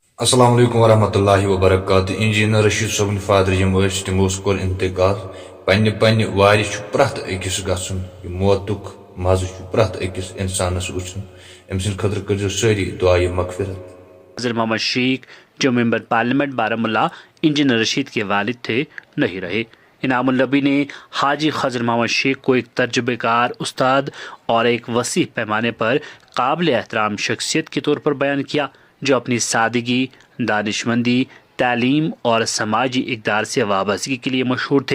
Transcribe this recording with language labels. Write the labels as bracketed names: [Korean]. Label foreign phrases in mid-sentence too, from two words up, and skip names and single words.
[Arabic] السلام علیکم ورحمۃ اللہ وبرکاتہ [Kashmiri] انجینئر رشید صٲبٕنۍ فادر یِم ٲسۍ تِمو کوٚر انتقال پننہِ وارِ چھُ پرٛٮ۪تھ أکِس گژھُن یہِ موتُک مزٕ چھُ پرٛٮ۪تھ أکِس اِنسانس وٕچھُن أمۍ سٕنٛدِ خٲطرٕ کٔرۍزیو سٲری دعایہِ مغفرت. [Urdu] حضرت محمد شیخ جو ممبر پارلیمنٹ بارہمولہ انجینئر رشید کے والد تھے نہیں رہے. انعام النبی نے حاجی خضر محمد شیخ کو ایک تجربہ کار استاد اور ایک وسیع پیمانے پر قابل احترام شخصیت کے طور پر بیان کیا جو اپنی سادگی، دانشمندی، تعلیم اور سماجی اقدار سے وابستگی کے لیے مشہور تھے.